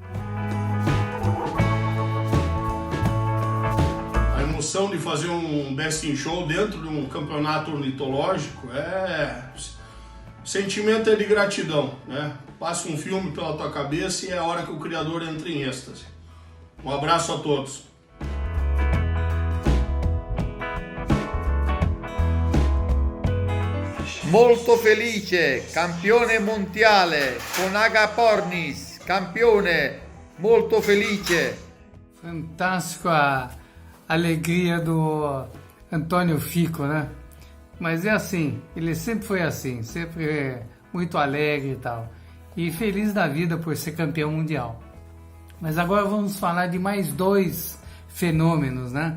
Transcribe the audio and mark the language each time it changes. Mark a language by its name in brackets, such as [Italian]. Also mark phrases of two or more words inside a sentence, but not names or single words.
[Portuguese] A emoção de fazer um Best in Show dentro de um campeonato ornitológico o sentimento é de gratidão, né? Passa um filme pela tua cabeça e é a hora que o criador entra em êxtase. Um abraço a todos. [Italian] Molto felice, campione mondiale, con Agapornis, campione, molto felice. [Portuguese] Fantástico a alegria do Antônio Fico, né? Mas é assim, ele sempre foi assim, sempre muito alegre e tal. E feliz da vida por ser campeão mundial. Mas agora vamos falar de mais dois fenômenos, né?